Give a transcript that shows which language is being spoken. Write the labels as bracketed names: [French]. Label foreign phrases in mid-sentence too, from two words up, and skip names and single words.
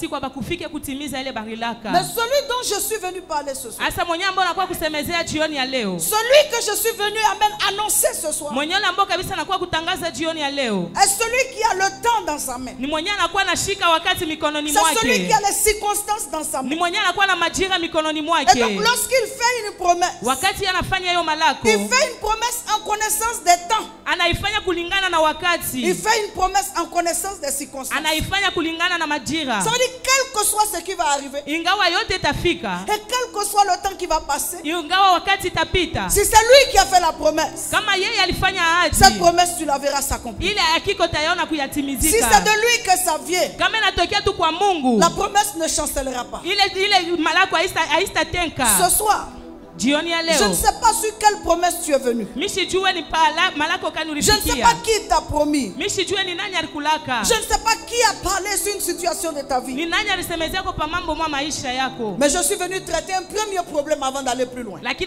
[French] Mais celui dont je suis venu parler ce soir, celui que je suis venu annoncer ce soir, est celui qui a le temps dans sa main. C'est celui qui a les circonstances dans sa main. Et donc lorsqu'il fait une promesse, il fait une promesse en connaissance des temps. [Swahili] anaifanya kulingana na wakati. [French] Il fait une promesse en connaissance des circonstances. [Swahili] Anaifanya kulingana na majira. [French] Ça veut dire quel que soit ce qui va arriver. [Swahili] Ingawa yote itafika. [French] Et quel que soit le temps qui va passer. [Swahili] Ingawa wakati itapita. [French] Si c'est lui qui a fait la promesse. [Swahili] Kama yeye alifanya ahadi. [French] Cette promesse tu la verras s'accomplir. [Swahili] Ile hakika utaona kuyatimizika. [French] Si c'est de lui que ça vient. [Swahili] Kama inatokea tu kwa Mungu. [French] La promesse ne chancellera pas. [Swahili] Ile malako haistatenka. [French] Ce soir. Je ne sais pas sur quelle promesse tu es venu. Je ne sais pas qui t'a promis. Je ne sais pas qui a parlé sur une situation de ta vie. Mais je suis venu traiter un premier problème avant d'aller plus loin.